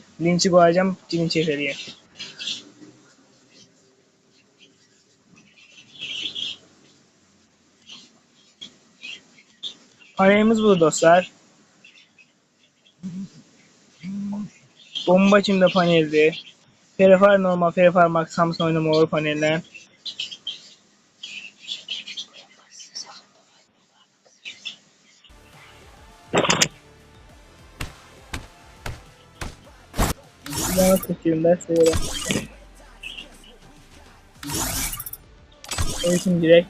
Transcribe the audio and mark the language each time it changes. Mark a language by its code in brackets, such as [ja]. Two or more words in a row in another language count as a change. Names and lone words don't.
[az] Linki qoyacağım, girin keyf eləyin. Panelimiz budur dostlar. Bomba kimi də paneldir. Free Fire normal, Free Fire Max hamısını oynama olur panellə. [tr] Bana çekeyim de şöyle. Eğitim direkt.